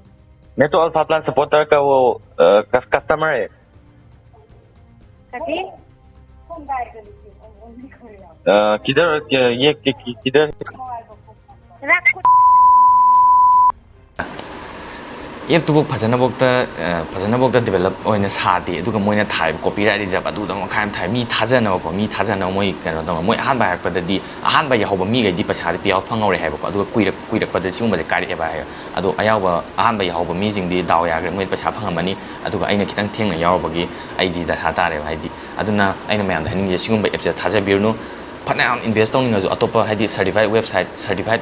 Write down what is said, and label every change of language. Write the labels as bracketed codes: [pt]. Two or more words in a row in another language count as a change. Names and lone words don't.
[hi] मैं तो अल्फा प्लान सपोर्टर का वो कस्टमर है कथी किधर ये किधर [mni] ꯑꯦꯞꯇꯨꯕꯨ ꯐꯖꯅꯕꯧꯇ ꯗꯤꯕꯦꯂꯞ ꯑꯣꯏꯅ ꯁꯥꯗꯦ ꯑꯗꯨꯒ ꯃꯣꯏꯅ ꯊꯥꯔꯤꯕ ꯀꯣꯄꯤꯔꯥꯏꯠ ꯔꯤꯖꯔꯞ ꯑꯗꯨꯗ ꯃꯈꯥ ꯌꯥꯝ ꯊꯥꯏ ꯃꯤ ꯊꯥꯖꯅꯕꯀꯣ ꯃꯤ ꯊꯥꯖꯅꯕ ꯃꯣꯏ ꯀꯩꯅꯣ ꯇꯧꯕ ꯃꯣꯏ ꯑꯍꯥꯟꯕ ꯍꯥꯏꯔꯛꯄꯗꯗꯤ ꯑꯍꯥꯟꯕ ꯌꯥꯍꯧꯕ ꯃꯤꯈꯩꯗꯤ ꯄꯩꯁꯥꯗꯤ ꯄꯤꯌꯥꯎ ꯐꯪꯍꯧꯔꯦ ꯍꯥꯏꯕꯀꯣ ꯑꯗꯨꯒ ꯀꯨꯏꯔꯛꯄꯗ ꯁꯤꯒꯨꯝꯕꯁꯦ ꯀꯥꯏꯔꯛꯑꯦꯕ ꯍꯥꯏꯌꯦ ꯑꯗꯣ ꯑꯍꯥꯟꯕ ꯌꯥꯍꯧꯕ ꯃꯤꯁꯤꯡꯗꯤ ꯗꯥꯎ ꯌꯥꯈ꯭ꯔꯦ ꯃꯣꯏ ꯄꯩꯁꯥ ꯐꯪꯉꯝꯃꯅꯤ ꯑꯗꯨꯒ ꯑꯩꯅ ꯈꯤꯇꯪ ꯊꯦꯡꯅ ꯌꯥꯎꯔꯕꯒꯤ ꯑꯩꯗꯤ ꯗꯁꯥ ꯇꯥꯔꯦꯕ ꯍꯥꯏꯗꯤ ꯑꯗꯨꯅ ꯑꯩꯅ ꯃꯌꯥꯝꯗ ꯍꯥꯏꯅꯤꯡꯉꯤꯁꯦ ꯁꯤꯒꯨꯝꯕ ꯑꯦꯞꯁꯦ ꯊꯥꯖꯕꯤꯔꯨꯅꯨ ꯐꯅꯌꯥꯝ ꯏꯟꯚꯦꯁ ꯇꯧꯅꯤꯡꯉꯁꯨ ꯑꯇꯣꯞꯄ ꯍꯥꯏꯗꯤ [en] certified website certified